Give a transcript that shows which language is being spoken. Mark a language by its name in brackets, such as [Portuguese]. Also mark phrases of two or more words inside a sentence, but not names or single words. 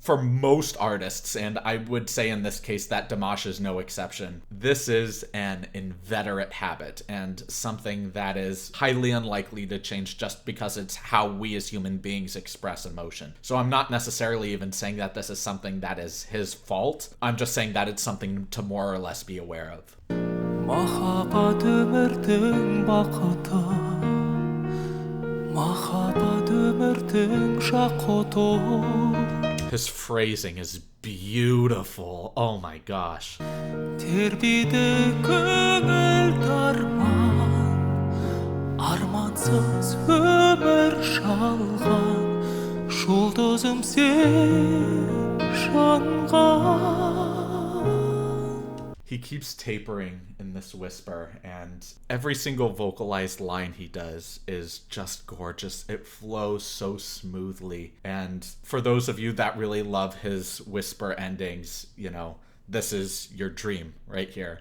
[English] For most artists, and I would say in this case that Dimash is no exception, this is an inveterate habit and something that is highly unlikely to change just because it's how we as human beings express emotion. So I'm not necessarily even saying that this is something that is his fault. I'm just saying that it's something to more or less be aware of. [Kazakh] Махаббат өмірдің бақыты, махаббат өмірдің жақұты. [English] His phrasing is beautiful. Oh my gosh. [Kazakh] Тербейді көңіл дарман, армансыз өмір жалған, жұлдызым сен жанған. [English] He keeps tapering in this whisper, and every single vocalized line he does is just gorgeous. It flows so smoothly. And for those of you that really love his whisper endings, you know, this is your dream right here.